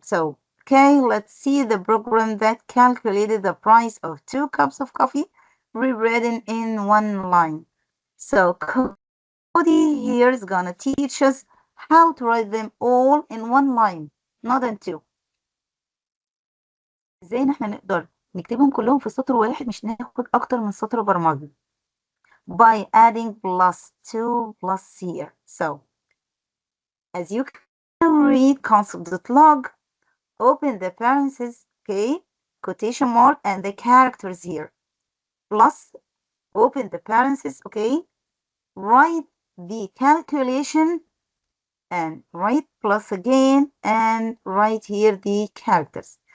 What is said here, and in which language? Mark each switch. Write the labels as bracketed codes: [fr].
[en] So, okay, let's see the program that calculated the price of 2 cups of coffee rewritten in one line. So, Cody here is gonna teach us how to write them all in one line, not in two. [ar] ازاي ان احنا نقدر نكتبهم كلهم في سطر واحد مش ناخد اكتر من سطر برمجي [en] by adding +2 plus here. So as you can read console.log, open the parentheses, okay, quotation mark and the characters here. Plus, open the parentheses, okay, write the calculation and write plus again and write here the characters.